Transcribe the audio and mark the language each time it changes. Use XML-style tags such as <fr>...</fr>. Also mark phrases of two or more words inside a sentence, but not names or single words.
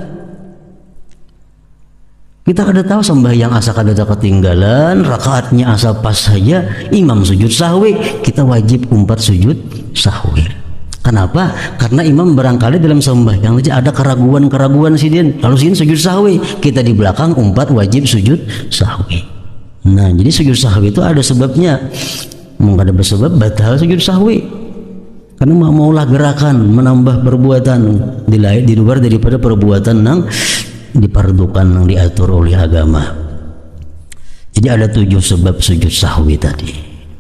<bjn>Kita kada tahu sembahyang asa kada ketinggalan, rakaatnya asa pas saja, imam sujud sahwi, kita wajib umpat sujud sahwi.</bjn> <id>Kenapa?</id> <bjn>Karena imam barangkali dalam sembahyang saja ada keraguan-keraguan sidin, lalu sidin sujud sahwi, kita di belakang umpat wajib sujud sahwi.</bjn> <id>Nah, jadi sujud sahwi itu ada sebabnya. Mungkin ada bersebab batal sujud sahwi karena maulah gerakan menambah perbuatan di luar daripada perbuatan yang dipardukan, yang diatur oleh agama. Jadi ada 7 sebab sujud sahwi tadi.</id>